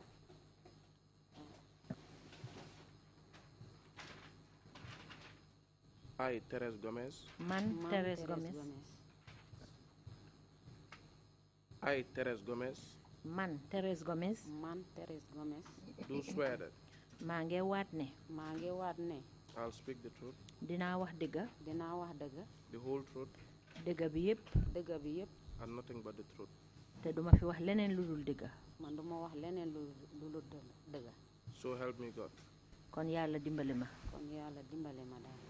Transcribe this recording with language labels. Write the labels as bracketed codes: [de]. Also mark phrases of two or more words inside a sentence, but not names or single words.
[en] I, Therese Gomez. [wo] Man, Therese Gomez. [en] I, Therese Gomez. [wo] Man, Therese Gomez. Man, Therese Gomez. [en] Do swear that [wo] maa ngi waat ne. [en] I'll speak the truth. [wo] dinaa wax dëgg. [en] The whole truth. [wo] dëgg bi yépp. [en] And nothing but the truth. [wo] te duma fi wax leneen lu dul dëgg. Man duma wax leneen lu dëgg. [en] So help me God. [wo] kon yàlla dimbali ma. daal.